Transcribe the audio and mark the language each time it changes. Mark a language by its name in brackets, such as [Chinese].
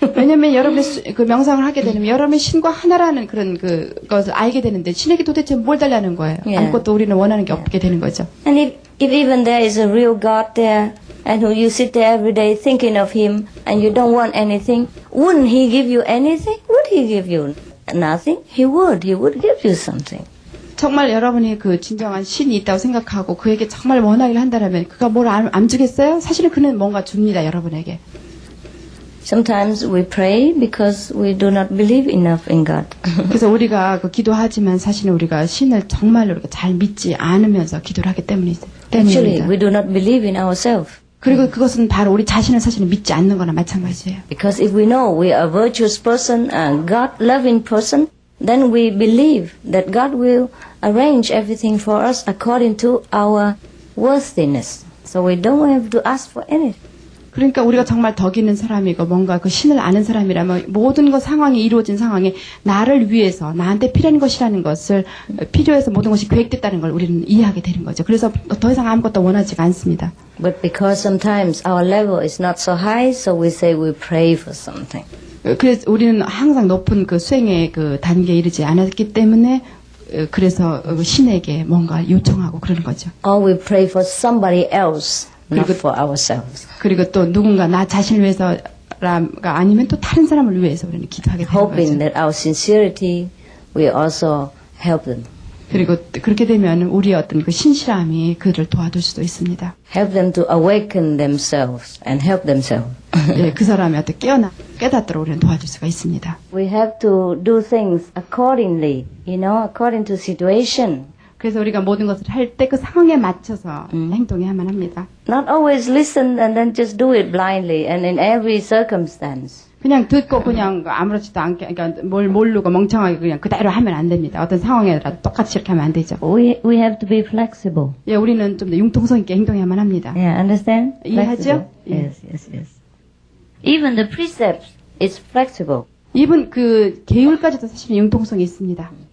[Korean] 왜냐면 여러분이 명상을 하게 되면 여러분이 신과 하나라는 그런 것을 알게 되는데 신에게 도대체 뭘 달라는 거예요. [English] Yeah. [Korean] 아무것도 우리는 원하는 게 없게 되는 거죠. [English] And if even there is a real God there, and who you sit there every day thinking of Him, and you don't want anything, wouldn't He give you anything? Would He give you nothing? He would give you something. [Korean] 정말 여러분이 진정한 신이 있다고 생각하고 그에게 정말 원하기를 한다면 그가 뭘 안 주겠어요? 사실은 그는 뭔가 줍니다, 여러분에게. [English] Sometimes we pray because we do not believe enough in God. [Korean] 그래서 우리가 기도하지만 사실은 우리가 신을 정말로 우리가 잘 믿지 않으면서 기도를 하기 때문입니다. [English] Actually, we do not believe in ourselves. [Korean] 그리고 그것은 바로 우리 자신을 사실은 믿지 않는 거나 마찬가지예요. [English] Because if we know we are a virtuous person, a God-loving person, then we believe that God will arrange everything for us according to our worthiness. So we don't have to ask for anything. [Korean] 그러니까 우리가 정말 덕 있는 사람이고 뭔가 신을 아는 사람이라면 모든 상황이 이루어진 상황에 나를 위해서 나한테 필요한 것이라는 것을 필요해서 모든 것이 계획됐다는 걸 우리는 이해하게 되는 거죠. 그래서 더 이상 아무것도 원하지가 않습니다. [English] But because sometimes our level is not so high, so we say we pray for something. [Korean] 그래서 우리는 항상 높은 수행의 단계에 이르지 않았기 때문에 그래서 신에게 뭔가 요청하고 그러는 거죠. [English] Or we pray for somebody else, not for ourselves. [Korean] 그리고 또 누군가 나 자신을 위해서가 아니면 또 다른 사람을 위해서 우리는 기도하게 되는 [English] Hoping [Korean] 거죠. [English] that our sincerity will also help them. [Korean] 그리고 그렇게 되면 우리의 어떤 그 신실함이 그를 도와줄 수도 있습니다. [English] Help them to awaken themselves and help themselves. [Korean] 예, 그 사람이 어떻게 깨닫도록 우리는 도와줄 수가 있습니다. [English] We have to do things accordingly, according to situation. [Korean] 그래서 우리가 모든 것을 할 때 그 상황에 맞춰서 행동해야만 합니다. [English] Not always listen and then just do it blindly and in every circumstance. [Korean] 그냥 듣고 그냥 아무렇지도 않게, 그러니까 뭘 모르고 멍청하게 그냥 그대로 하면 안 됩니다. 어떤 상황에라도 똑같이 이렇게 하면 안 되죠. [English] We have to be flexible. [Korean] 예, 우리는 좀 더 융통성 있게 행동해야만 합니다. [English] Yeah, understand? [Korean] 이해하죠? [English] Flexible. Yes. Even the precepts is flexible. [Korean] 이분 그 계율까지도 사실 융통성이 있습니다.